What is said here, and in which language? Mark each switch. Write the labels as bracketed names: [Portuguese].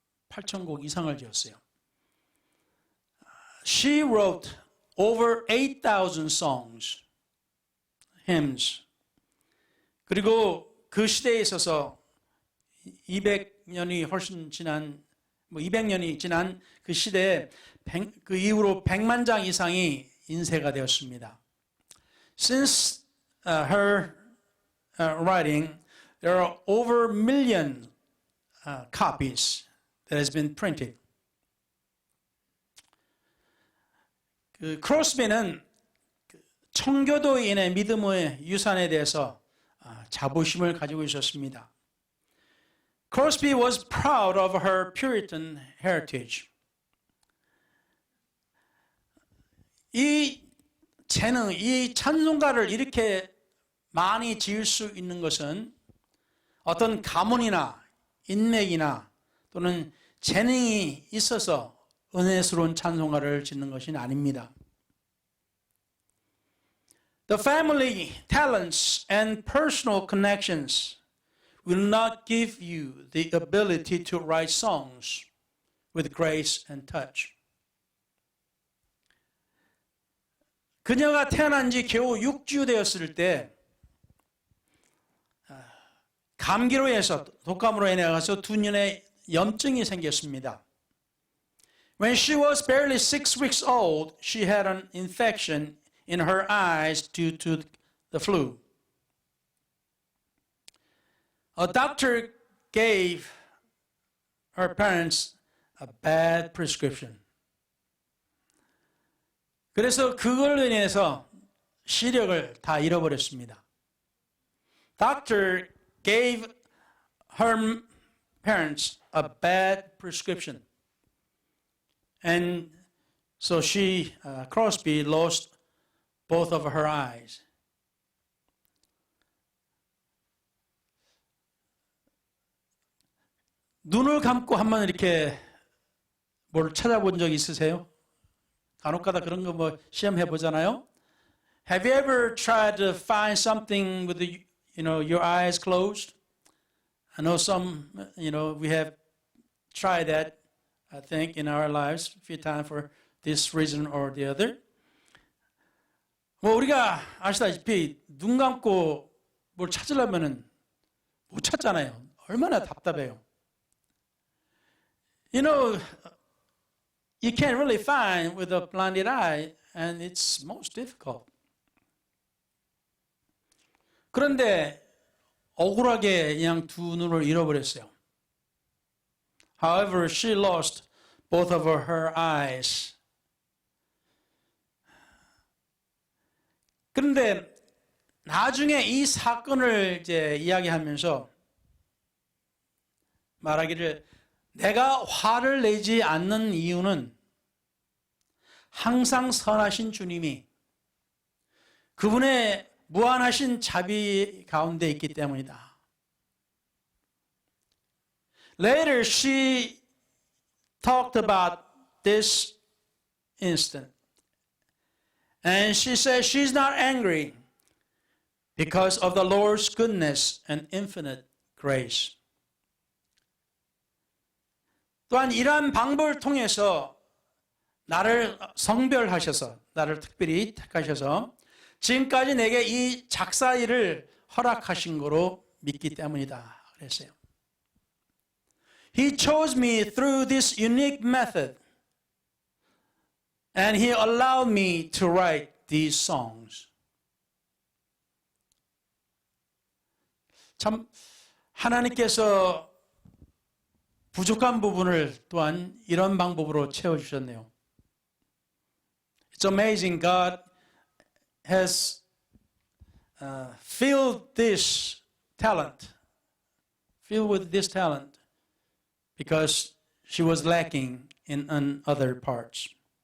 [Korean] 8,000곡 이상을 지었어요. [English] She wrote over 8,000 songs, hymns. [Korean] 그리고 그 시대에 있어서 200년이 훨씬 지난, 200년이 지난 그 시대에 그 이후로 100만 장 이상이 인쇄가 되었습니다. [English] Since her writing, there are over a million copies that has been printed. [Korean] 크로스비는 청교도인의 믿음의 유산에 대해서 자부심을 가지고 있었습니다. [English] Crosby was proud of her Puritan heritage. [Korean] 이 재능, 이 찬송가를 이렇게 많이 지을 수 있는 것은 어떤 가문이나 인맥이나 또는 재능이 있어서 은혜스러운 찬송가를 짓는 것이 아닙니다. [English] The family, talents, and personal connections will not give you the ability to write songs with grace and touch. [Korean] 그녀가 태어난 지 겨우 6주 되었을 때 감기로 해서 독감으로 인해서 두 눈에 염증이 생겼습니다. [English] When she was barely 6 weeks old, she had an infection in her eyes due to the flu. A doctor gave her parents a bad prescription. [Korean] 그래서 그걸로 인해서 시력을 다 잃어버렸습니다. [English] Doctor gave her parents a bad prescription. And so she, Crosby, lost both of her eyes. [Korean] 눈을 감고 한번 이렇게 뭘 찾아본 적 있으세요? 간혹가다 그런 거 뭐 시험해 보잖아요. [English] Have you ever tried to find something with the, your eyes closed? I know some, we have tried that, I think, in our lives a few times for this reason or the other. [Korean] 뭐 우리가 아시다시피 눈 감고 뭘 찾으려면은 못 찾잖아요. 얼마나 답답해요. [English] You can't really find with a blinded eye, and it's most difficult. [Korean] 그런데 억울하게 그냥 두 눈을 잃어버렸어요. [English] However, she lost both of her eyes. [Korean] 그런데 나중에 이 사건을 이제 이야기하면서 말하기를 내가 화를 내지 않는 이유는 항상 선하신 주님이 그분의 무한하신 자비 가운데 있기 때문이다. [English] Later she talked about this incident. And she said she's not angry because of the Lord's goodness and infinite grace. [Korean] 또한 이러한 방법을 통해서 나를 성별하셔서 나를 특별히 택하셔서 지금까지 내게 이 작사 일을 허락하신 거로 믿기 때문이다 그랬어요. [English] He chose me through this unique method and He allowed me to write these songs. [Korean] 참 하나님께서 부족한 부분을 또한 이런 방법으로 채워주셨네요. [English] It's amazing God has filled this talent, filled with this talent because she was lacking in other parts.